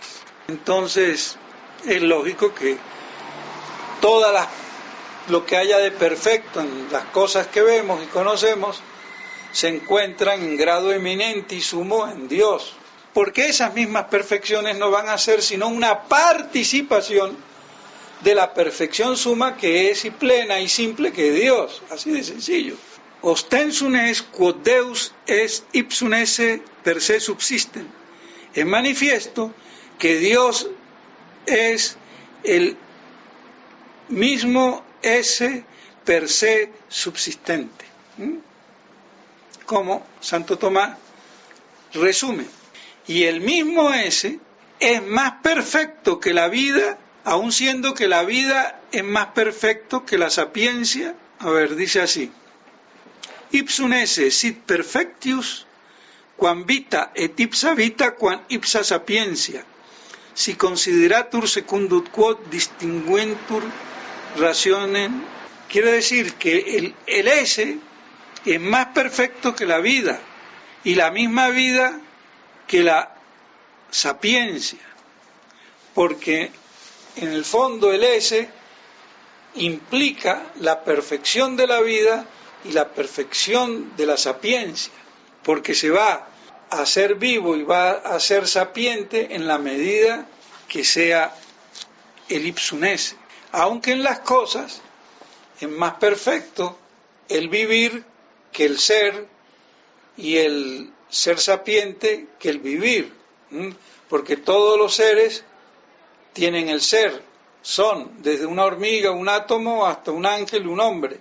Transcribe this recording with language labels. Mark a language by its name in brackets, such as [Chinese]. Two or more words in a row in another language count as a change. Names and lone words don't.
[Spanish] Entonces es lógico que lo que haya de perfecto en las cosas que vemos y conocemos se encuentran en grado eminente y sumo en Dios, porque esas mismas perfecciones no van a ser sino una participación de la perfección suma que es y plena y simple que es Dios, así de sencillo. [Latin] Ostensum es quod Deus est ipsum esse per se subsistem. [Spanish] Es manifiesto que Dios es el mismo ese per se subsistente. Como Santo Tomás resume. Y el mismo ese es más perfecto que la vida, aun siendo que la vida es más perfecto que la sapiencia. A ver, dice así. [Latin] Ipsum esse sit perfectius quam vita et ipsa vita quam ipsa sapiencia, si consideratur secundum quod distinguentur rationem. [Spanish] Quiere decir que el ese es más perfecto que la vida y la misma vida que la sapiencia, porque en el fondo el ese implica la perfección de la vida y la perfección de la sapiencia, porque se va a ser vivo y va a ser sapiente en la medida que sea el [Latin] ipsum esse, [Spanish] aunque en las cosas es más perfecto el vivir que el ser y el ser sapiente que el vivir, porque todos los seres tienen el ser, son desde una hormiga, un átomo, hasta un ángel, un hombre.